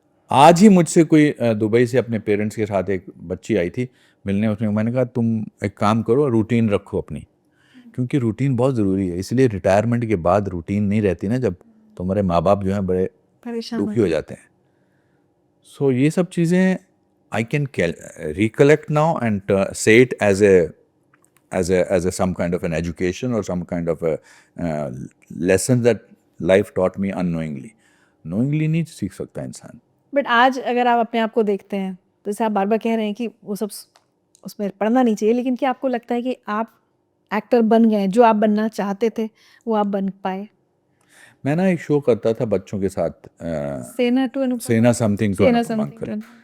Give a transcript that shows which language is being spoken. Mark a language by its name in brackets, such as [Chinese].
[Hindi] आज ही मुझसे कोई दुबई से अपने पेरेंट्स के साथ एक बच्ची आई थी मिलने। उसमें मैंने कहा तुम एक काम करो, रूटीन रखो अपनी, क्योंकि रूटीन बहुत ज़रूरी है। इसलिए रिटायरमेंट के बाद रूटीन नहीं रहती ना, जब तुम्हारे माँ बाप जो हैं बड़े दुखी हो जाते हैं। [English] so [Hindi] ये सब चीज़ें [English] I can recollect now and say it as a some kind of an education or some kind of a lesson that life taught me unknowingly. [Hindi] knowingly नहीं सीख सकता इंसान। बट आज अगर आप अपने आप को देखते हैं तो जैसे आप बार बार कह रहे हैं कि वो सब उसमें पढ़ना नहीं चाहिए, लेकिन क्या आपको लगता है कि आप एक्टर बन गए, जो आप बनना चाहते थे वो आप बन पाए? मैं ना एक शो करता था बच्चों के साथ, सेना समथिंग टू अनुपम।